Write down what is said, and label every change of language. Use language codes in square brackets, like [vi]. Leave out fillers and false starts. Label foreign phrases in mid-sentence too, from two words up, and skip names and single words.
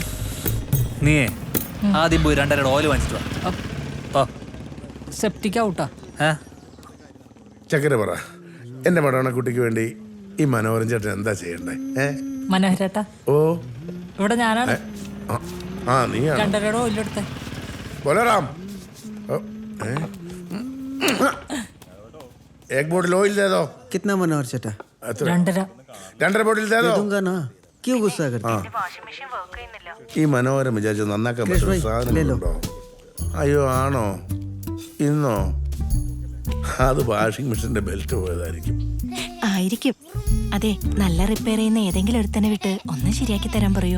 [ml] നീയേ ആദ്യം പോയി 2.5 ഓയിൽ വാങ്ങിച്ചിട്ട് വാ. സെപ്റ്റിക് ഔട്ടാ. ചക്കര പറ, എന്റെ മടവണ കുട്ടിക്ക് വേണ്ടി ഈ മനോഹരൻ ചേട്ടൻ എന്താ ചെയ്യണ്ടേ? മനോഹരേട്ടാ, ഓ ഇവിടെ ഞാനാണ്. നീ 2.5 ഓയിലെടുത്തേ. ബോലറാം, [hi] एक बोतल ऑयल दे दो। कितना मनोहर चटा? 2.5 बोतल दे दो। दूंगा ना, क्यों गुस्सा करते? [ml] ഈ മനോഹരം വിചാരിച്ചു നന്നാക്കാൻ പറ്റുമോ? അയ്യോ, ആണോ? ഇന്നോ? അത് വാഷിംഗ് മെഷീന്റെ ബെൽറ്റ് പോയതായിരിക്കും. ആയിരിക്കും. അതെ, നല്ല റിപ്പയർ ചെയ്യുന്ന ഏതെങ്കിലും ഒരുത്തനെ വിട്ട് ഒന്ന് ശരിയാക്കി തരാൻ പറയോ?